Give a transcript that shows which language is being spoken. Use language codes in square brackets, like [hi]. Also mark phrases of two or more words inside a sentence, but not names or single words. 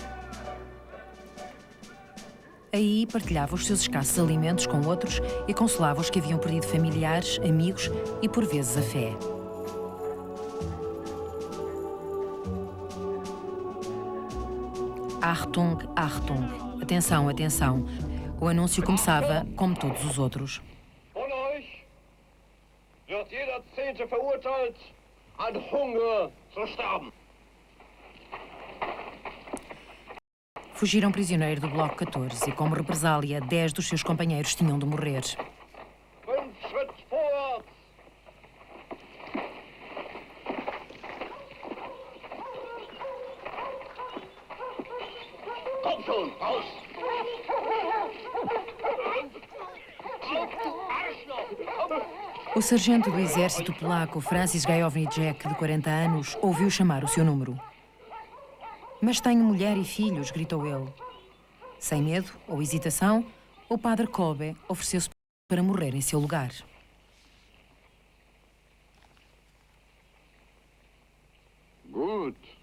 [pt] Aí partilhava os seus escassos alimentos com outros e consolava os que haviam perdido familiares, amigos e, por vezes, a fé. [de] Achtung, Achtung. [pt] Atenção, atenção. O anúncio começava como todos os outros. [de] Von euch wird jeder Zehnte verurteilt, an Hunger zu sterben. [pt] Fugiram prisioneiros do Bloco 14 e, como represália, 10 dos seus companheiros tinham de morrer. [de] 5 Schritt vorwärts. Komm schon, raus! Auf, du Arschloch! [pt] O sargento do exército polaco, Francis Gajowniczek, de 40 anos, ouviu chamar o seu número. Mas tenho mulher e filhos, gritou ele. Sem medo ou hesitação, o padre Kolbe ofereceu-se para morrer em seu lugar. [de] Gut.